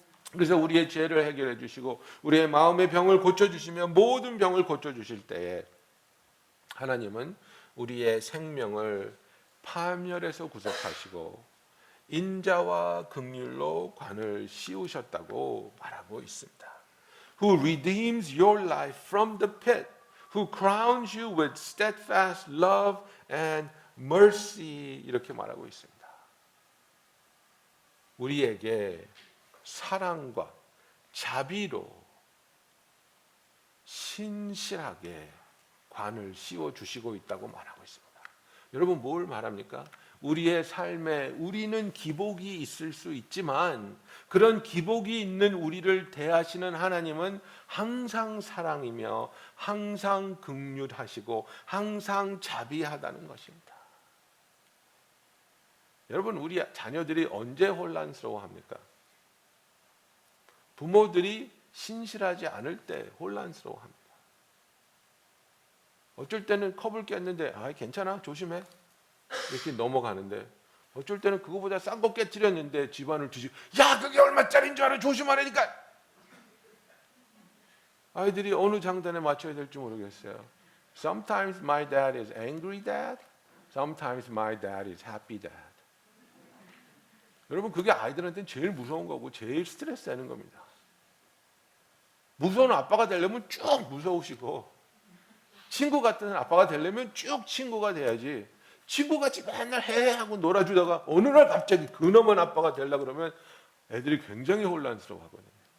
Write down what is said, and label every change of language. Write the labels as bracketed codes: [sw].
[ko] 그래서 우리의 죄를 해결해 주시고 우리의 마음의 병을 고쳐주시며 모든 병을 고쳐주실 때에 하나님은 우리의 생명을 파멸에서 구속하시고 인자와 긍휼로 관을 씌우셨다고 말하고 있습니다. [en] Who redeems your life from the pit, who crowns you with steadfast love and mercy, [ko] 이렇게 말하고 있습니다. 우리에게 사랑과 자비로 신실하게 관을 씌워 주시고 있다고 말하고 있습니다. 여러분, 뭘 말합니까? 우리의 삶에 우리는 기복이 있을 수 있지만 그런 기복이 있는 우리를 대하시는 하나님은 항상 사랑이며 항상 긍휼하시고 항상 자비하다는 것입니다. 여러분, 우리 자녀들이 언제 혼란스러워합니까? 부모들이 신실하지 않을 때 혼란스러워합니다. 어쩔 때는 컵을 깼는데 괜찮아, 조심해, 이렇게 넘어가는데 어쩔 때는 그거보다 싼 거 깨뜨렸는데 집안을 뒤지고 그게 얼마짜리인 줄 알아, 조심하라니까. 아이들이 어느 장단에 맞춰야 될지 모르겠어요. [en] Sometimes my dad is angry dad, sometimes my dad is happy dad. [ko] 여러분, 그게 아이들한테는 제일 무서운 거고 제일 스트레스 되는 겁니다. 무서운 아빠가 되려면 쭉 무서우시고 친구 같은 아빠가 되려면 쭉 친구가 돼야지, 친구같이 맨날 해하고 놀아주다가 어느 날 갑자기 그놈은 아빠가 되려고 그러면 애들이 굉장히 혼란스러워하거든요.